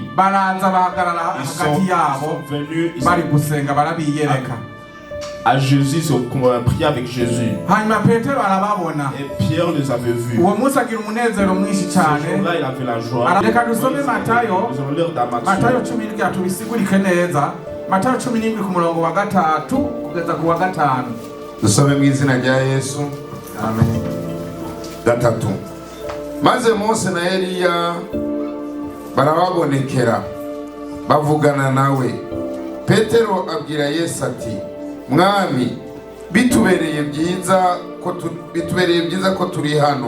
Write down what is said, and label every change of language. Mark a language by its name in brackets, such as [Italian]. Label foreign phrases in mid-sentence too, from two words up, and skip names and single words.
[French] Ils sont venus à Jésus, ils ont prié avec Jésus. Et Pierre les avait vus. Ce jour-là, il avait la joie. Nous allons lire dans Matthieu. [Kinyarwanda] Dusome mu izina rya Yesu. Amen. Gatatu. Maze Mose na Eliya barababonekera bavugana nawe. Petero abwira Yesu ati, Mwami, bitubereye byiza ko turi hano.